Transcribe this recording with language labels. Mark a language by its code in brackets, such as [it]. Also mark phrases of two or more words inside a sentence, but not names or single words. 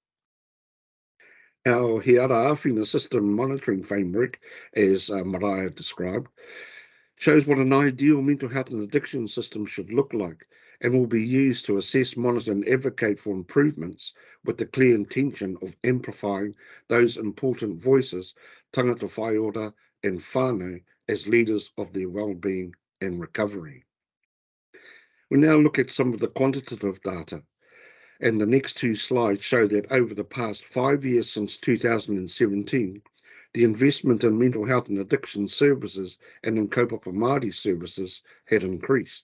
[en] Our He Ara Āwhina system monitoring framework, as Maraea described, shows what an ideal mental health and addiction system should look like and will be used to assess, monitor and advocate for improvements with the clear intention of amplifying those important voices, [mi] tangata whaiora and whānau, [en] as leaders of their well-being and recovery. We now look at some of the quantitative data, and the next two slides show that over the past 5 years since 2017, the investment in mental health and addiction services and in [mi] kaupapa Māori [en] services had increased.